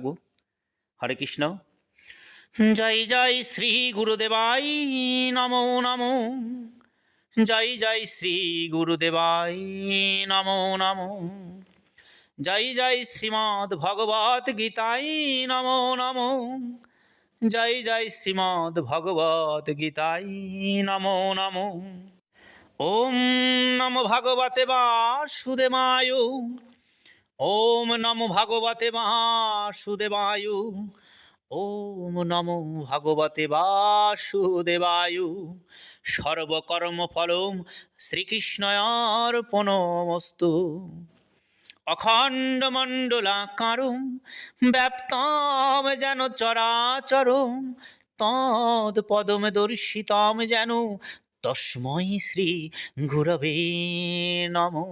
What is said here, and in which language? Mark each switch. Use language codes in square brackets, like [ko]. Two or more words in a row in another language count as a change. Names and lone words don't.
[bn] হরে কৃষ্ণ। জয় জয় শ্রী গুরুদেবাই নমো নমো। জয় জয় শ্রী গুরুদেবাই নমো নমো। জয় জয় শ্রীমদ্ ভগবত গীতাই নমো নমো। জয় জয় শ্রীমদ্ ভগবত গীতাই নমো নমো। [sa] ওম নমো ভগবতে বাসুদেবায়। ওম নমো ভগবতে বাসুদেবায়। ওম নমো ভগবতে বাসুদেবায়। সর্বকর্মফলং শ্রীকৃষ্ণার্পণমস্তু। অখণ্ডমণ্ডলাকারং ব্যাপ্তম যেন চরাচরং তৎপদম দর্শিতম যেন তস্मै শ্রী গুরবে নমঃ।